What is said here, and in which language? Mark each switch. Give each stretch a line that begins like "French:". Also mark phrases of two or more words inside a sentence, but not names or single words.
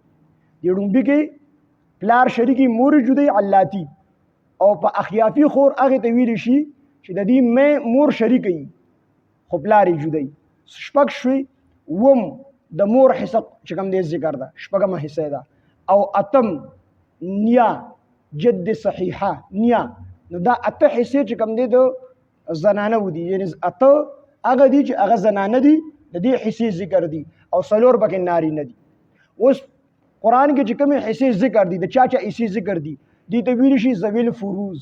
Pashto: د لومبي کې پلار شریکې مور یې جدا وي علاتی، او په اخیافي خور هغې ته ویلی شي چې د دې مور شریکه وي خو پلار یې جدا وي. 6 شوي. وم د مور حصه چې کوم دی ذکر ده، 6مه حصه ده. او 8م نیا، جد صحیحه نیا. نو دا 8 حصې چې کوم دی د زنانه دي، یعنې 8 هغه دي چې هغه زنانه دي، د دې حصې ذکر دي، او 4 پکې نارینه دي. اوس قرآن کې چې کومې حصې ذکر دي، د چا حصې ذکر دي، دې ته ویلی شي
Arabic: ذویل فروز.